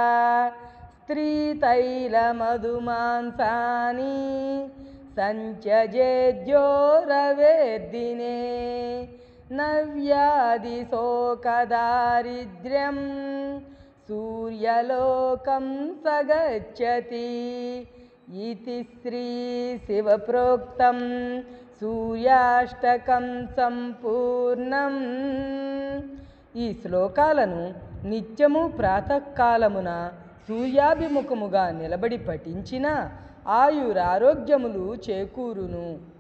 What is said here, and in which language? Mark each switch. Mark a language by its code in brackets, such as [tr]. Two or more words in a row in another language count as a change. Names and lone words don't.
[sa] स्त्रीतैलमधुमांसानि सञ्चजेद्यो रवेद्दिने नव्याधिशोकदारिद्र्यं सूर्यलोकं स गच्छति इति श्रीशिवप्रोक्तं सूर्याष्टकं సంపూర్ణం। [te] ఈ శ్లోకాలను నిత్యము ప్రాతకాలమున సూర్యాభిముఖముగా నిలబడి పఠించిన ఆయురారోగ్యములు చేకూరును।